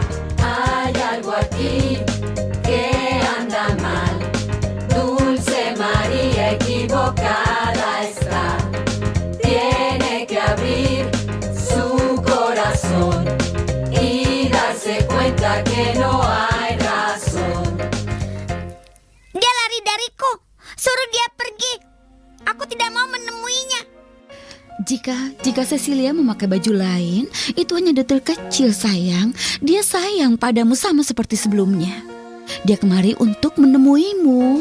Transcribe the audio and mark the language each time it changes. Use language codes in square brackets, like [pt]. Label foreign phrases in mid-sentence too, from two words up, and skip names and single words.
[es] Hay algo aquí que anda mal. Dulce María equivocada está. Tiene que abrir su corazón y darse cuenta que no hay razón. [id] Dia lari dariku. Suruh dia pergi. Aku tidak mau menemuinya. Jika Cecilia memakai baju lain, itu hanya detail kecil sayang. Dia sayang padamu sama seperti sebelumnya. Dia kemari untuk menemuimu.